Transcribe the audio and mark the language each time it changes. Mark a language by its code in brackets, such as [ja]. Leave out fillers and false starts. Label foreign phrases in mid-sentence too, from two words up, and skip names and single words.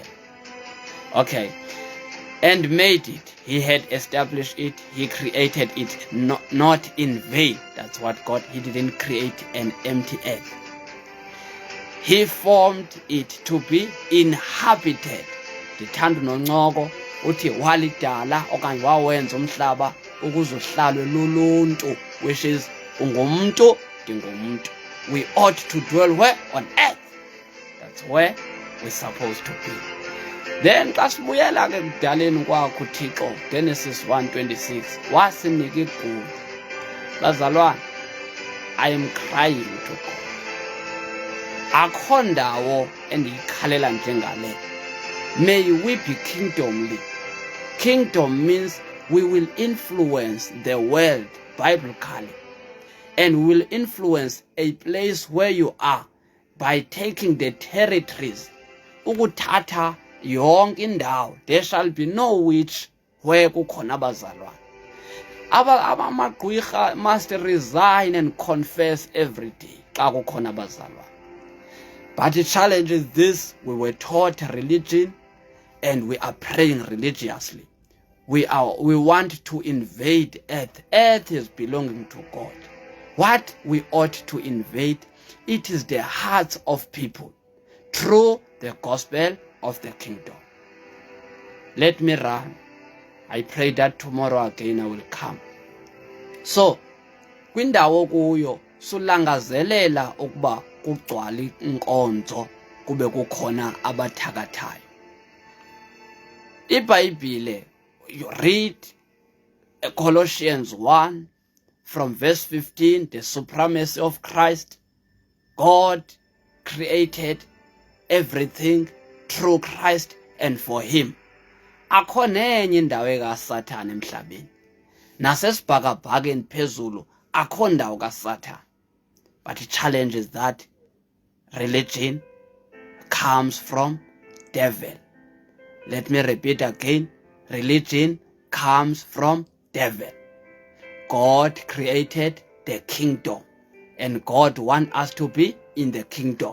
[en] Okay. And made it. He had established it. He created it not in vain. That's what God, he didn't create an empty earth. He formed it to be inhabited. [xh] Dithanda noncoko uthi walidala okanye wawenza umhlaba ukuze uhlalwe luluntu, [en] which is [xh] ungumuntu ndingumuntu. [en] We ought to dwell where? On earth. That's where we're supposed to be. [xh] Then xa sibuyela ke kudaleni kwakho uThixo, Genesis 1:26, wasinika igumbi. Bazalwane, [en] I am crying to God. [xh] Akho ndawo endiyikhalela njengale. [en] May we be kingdomly. Kingdom means we will influence the world biblically, and will influence a place where you are by taking the territories. [xh] Ukuthatha yonke indawo. [en] There shall be no witch where [xh] kukhona abazalwane. [en] Amagqwirha must resign and confess every day [xh] xa kukhona abazalwane. [en] But the challenge is this: we were taught religion and we are praying religiously. We want to invade earth. Earth is belonging to God. What we ought to invade, it is the hearts of people through the gospel of the kingdom. Let me run. I pray that tomorrow again I will come. So, [xh] kwindawo kuyo sulangazelela ukuba kugcwale inkonzo kube kukhona abathakathayo. IBhayibhile, [en] you read Colossians 1 from verse 15, the supremacy of Christ. God created everything through Christ and for him. [xh] Akho nenye indawo kaSathane emhlabeni. Nasesibhakabhakeni phezulu akho ndawo kaSathane. [en] But the challenge is that religion comes from devil. Let me repeat again. Religion comes from devil. God created the kingdom, and God wants us to be in the kingdom.